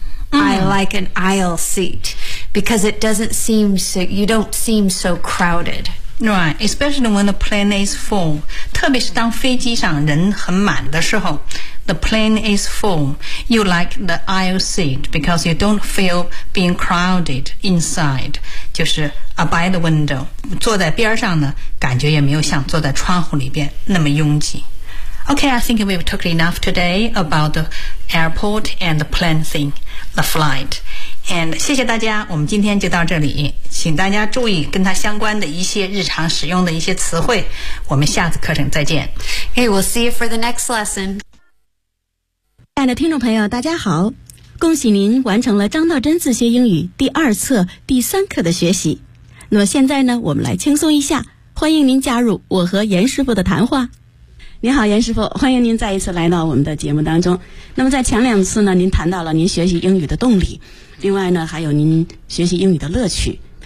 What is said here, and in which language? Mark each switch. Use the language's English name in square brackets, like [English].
[English] I like an aisle seat because it doesn't seem so, you don't seem so crowded. Right, especially when the plane is full. [Chinese] 特别是当飞机上人很满的时候 [English] the plane is full. You like the aisle seat because you don't feel being crowded inside. [Chinese] 就是 [English] by the window. [Chinese] 坐在边上呢感觉也没有像坐在窗户里边那么拥挤。 [English] Okay, I think we've talked enough today about the airport and the plane thing, the flight. [Chinese] And 谢谢大家，我们今天就到这里，请大家注意跟它相关的一些日常使用的一些词汇。我们下次课程再见。 [English] Hey, we'll see you for the next lesson. [Chinese] 亲爱的听众朋友，大家好，恭喜您完成了张道真自学英语第二册第三课的学习。那么现在呢，我们来轻松一下，欢迎您加入我和严师傅的谈话。你好严师傅，欢迎您再一次来到我们的节目当中。那么在前两次呢，您谈到了您学习英语的动力，另外呢还有您学习英语的乐趣。